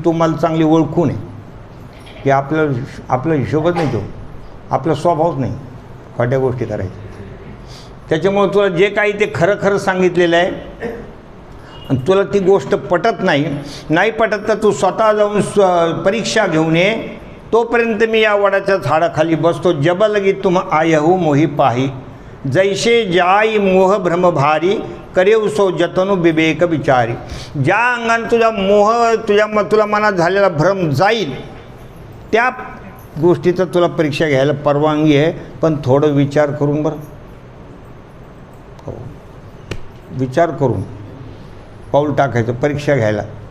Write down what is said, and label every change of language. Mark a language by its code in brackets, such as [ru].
[mr] तू मला चांगली ओळखून आहे की आपलं हिशोबच नाही, तो आपला स्वभावच नाही खोट्या गोष्टी करायच्या. त्याच्यामुळं तुला जे काही ते खरं खरं सांगितलेलं आहे आणि तुला ती गोष्ट पटत नाही पटत तर तू स्वतः जाऊन परीक्षा घेऊन ये. तोपर्यंत मी या वडाच्या झाडाखाली बसतो. [hi] जब लगी तुम आयहू मोही पाही जैसे जाई मोह भ्रम भारी करेव सो जतनु विवेक विचारी. [mr] ज्या अंगाने तुझा मोह तुला मनात झालेला भ्रम जाईल त्या गोष्टीचं तुला परीक्षा घ्यायला परवानगी आहे. पण थोडं विचार करून बरं. हो, विचार करून पाऊल टाकायचं परीक्षा घ्यायला.